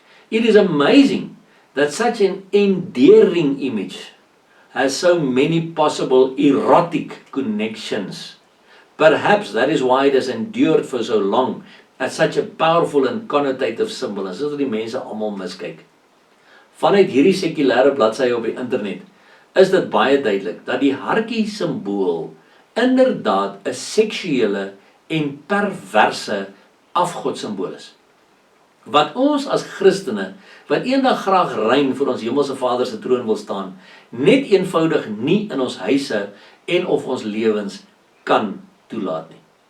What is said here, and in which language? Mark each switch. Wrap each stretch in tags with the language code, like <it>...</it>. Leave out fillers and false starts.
<en>It is amazing that such an endearing image has so many possible erotic connections. Perhaps that is why it has endured for so long as such a powerful and connotative symbol.</en> <af>En so dat die mense almal miskyk. Vanuit hierdie sekulêre bladsye op die internet is dit baie duidelik dat die hartjie simbool inderdaad 'n seksuele en perverse afgodsimbool is. Wat ons as Christene, wat eendag graag rein voor ons hemelse Vader se troon wil staan, net eenvoudig nie in ons huise en of ons lewens kan toelaat nie.</af>